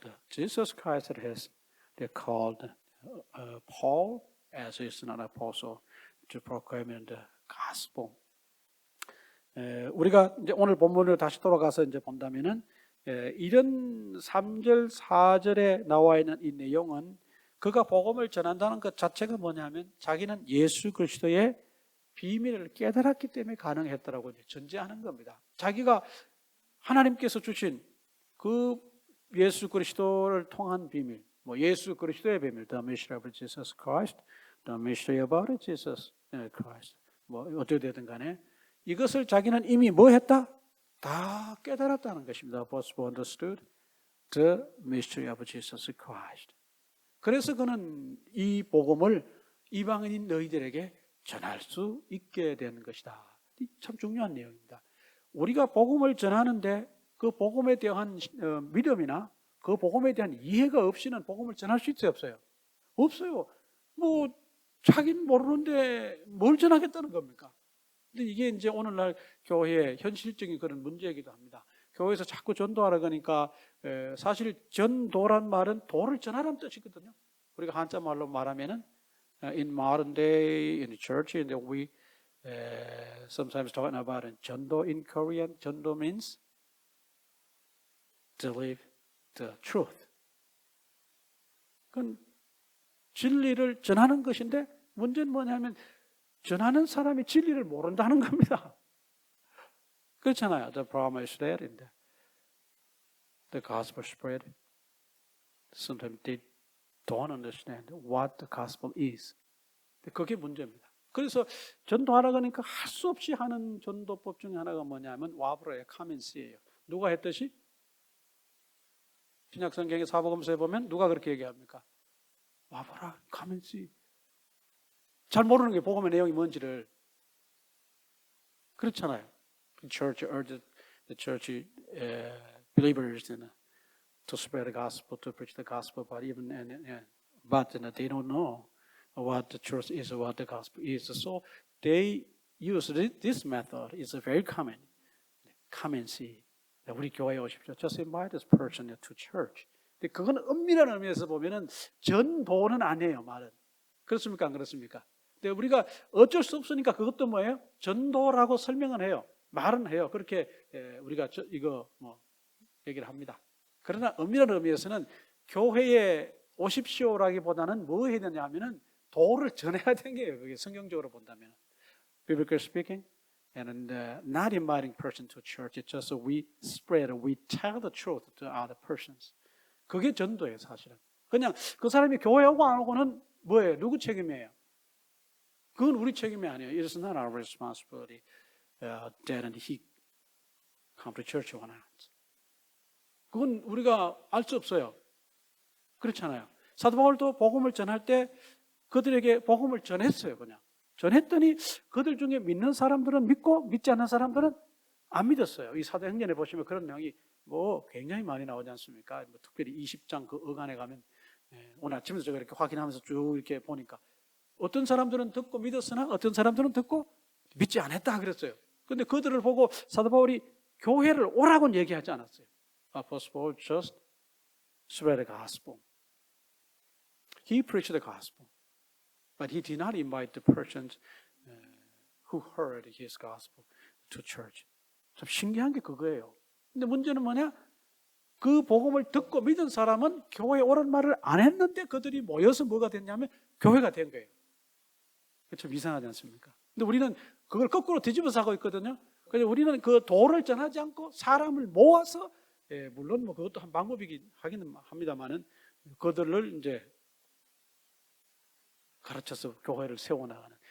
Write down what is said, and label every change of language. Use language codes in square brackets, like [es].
[en] Jesus Christ has called Paul as he is not an apostle to proclaim the gospel. [ko] 우리가 이제 오늘 본문으로 다시 돌아가서 이제 본다면은 이런 3절 4절에 나와 있는 이 내용은 그가 복음을 전한다는 것 자체가 뭐냐면 자기는 예수 그리스도의 비밀을 깨달았기 때문에 가능했다라고 전제하는 겁니다. 자기가 하나님께서 주신 그 예수 그리스도를 통한 비밀, 뭐 예수 그리스도의 비밀, [en] the mystery of Jesus Christ, [ko] the mystery about Jesus Christ, 뭐 어떻게든 간에 이것을 자기는 이미 뭐 했다? 다 깨달았다는 것입니다. [en] Both understood the mystery of Jesus Christ. [ko] 그래서 그는 이 복음을 이방인인 너희들에게 전할 수 있게 되는 것이다. 참 중요한 내용입니다. 우리가 복음을 전하는데 그 복음에 대한 믿음이나 그 복음에 대한 이해가 없이는 복음을 전할 수 있어요, 없어요? 없어요. 뭐 자기는 모르는데 뭘 전하겠다는 겁니까? 근데 이게 이제 오늘날 교회의 현실적인 그런 문제이기도 합니다. 교회에서 자꾸 전도하라 그러니까 사실 전도란 말은 도를 전하라는 뜻이거든요. 우리가 한자 말로 말하면은 [en] in modern day in the church we sometimes talking about 전도 in Korean. 전도 means to live the truth. [ko] 그건 진리를 전하는 것인데 문제는 뭐냐면 전하는 사람이 진리를 모른다는 겁니다. 그렇잖아요. [en] The problem is that in the gospel spread, sometimes they don't understand what the gospel is. [ko] 그게 문제입니다. 그래서 전도하라고 하니까 할 수 없이 하는 전도법 중에 하나가 뭐냐면 와브라의 카멘스예요. 누가 했듯이? 신약성경의 사복음서에 보면 누가 그렇게 얘기합니까? 와브라, 카멘스. 잘 모르는 게 복음의 내용이 뭔지를. 그렇잖아요. [en] The church urged the church believers to spread the gospel, to preach the gospel, but they don't know what the truth is, what the gospel is. So they use this method. It's very common. Come and see. [ko] 우리 교회에 오십시오. [en] Just invite this person to church. [ko] 근데 그건 엄밀한 의미에서 보면은 전도는 아니에요, 말은. 그렇습니까? 안 그렇습니까? 근데 우리가 어쩔 수 없으니까 그것도 뭐예요? 전도라고 설명은 해요. 말은 해요. 그렇게 우리가 이거 뭐 얘기를 합니다. 그러나 엄밀한 의미에서는 교회에 오십시오라기보다는 뭐 해야 되냐 하면은 도를 전해야 되는 게요. 그게 성경적으로 본다면. [en] Biblically speaking, and not inviting person to church. It's just we spread, we tell the truth to other persons. [ko] 그게 전도예요, 사실은. 그냥 그 사람이 교회 오고 안 오고는 뭐예요? 누구 책임이에요? 그건 우리 책임이 아니에요. [en] It is not our responsibility that he come to church or not. [ko] 그건 우리가 알 수 없어요. 그렇잖아요. 사도 바울도 복음을 전할 때 그들에게 복음을 전했어요. 그냥 전했더니 그들 중에 믿는 사람들은 믿고 믿지 않는 사람들은 안 믿었어요. 이 사도행전에 보시면 그런 내용이 뭐 굉장히 많이 나오지 않습니까? 뭐 특별히 20장 그 어간에 가면 오늘 아침에도 제가 이렇게 확인하면서 쭉 이렇게 보니까 어떤 사람들은 듣고 믿었으나 어떤 사람들은 듣고 믿지 않았다 그랬어요. 그런데 그들을 보고 사도 바울이 교회를 오라고는 얘기하지 않았어요. [en] Apostle Paul just spread the gospel. He preached the gospel. But he did not invite the persons who heard his gospel to church. [ko] 참 신기한 게 그거예요. 근데 문제는 뭐냐? 그 복음을 듣고 믿은 사람은 교회에 오라는 말을 안 했는데 그들이 모여서 뭐가 됐냐면 교회가 된 거예요. 참 이상하지 않습니까? 근데 우리는 그걸 거꾸로 뒤집어서 하고 있거든요. 그래서 우리는 그 도를 전하지 않고 사람을 모아서 물론 뭐 그것도 한 방법이긴 하기는 합니다만은 그들을 이제 가르쳐서 교회를 세워나가는.